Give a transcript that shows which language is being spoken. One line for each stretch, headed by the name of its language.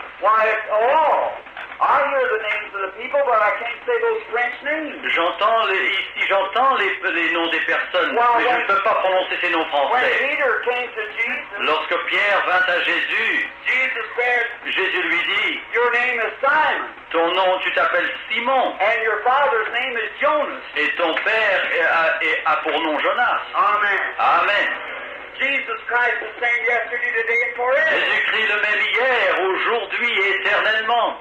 English: Why, I hear the names of the people, but I can't say those French names.
French: j'entends les noms des personnes,
English: Wow,
French: mais je ne peux pas prononcer ces noms
English: When
French: français.
English: Peter came to Jesus,
French: Lorsque Pierre vint à Jésus,
English: Jesus said,
French: Jésus lui dit,
English: your name is Simon,
French: ton nom, tu t'appelles Simon,
English: and your father's name is Jonas.
French: et ton père a pour nom Jonas.
English: Amen.
French: Amen.
English: Jesus Christ the same yesterday, today, and forever.
French: Jésus-Christ le même hier, aujourd'hui et éternellement.